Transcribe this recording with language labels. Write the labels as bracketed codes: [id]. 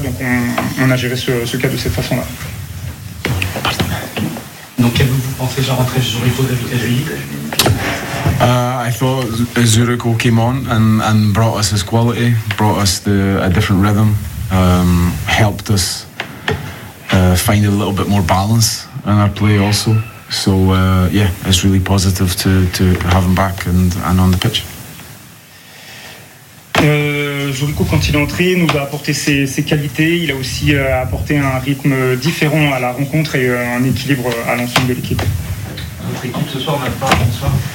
[fr] Donc on a géré ce cas de cette façon-là. Donc qu'avez-vous pensé de la rentrée de Jean-Rico David-Cajoli? [en] I thought Zurich came on and brought us his quality, brought us a different rhythm, helped us find a little bit more balance in our play also. So yeah, it's really positive to have him back and on the pitch. [fr] Zurico, quand il est entré, nous a apporté ses qualités. Il a aussi apporté un rythme différent à la rencontre et un équilibre à l'ensemble de l'équipe. Notre équipe ce soir n'a pas un bonsoir.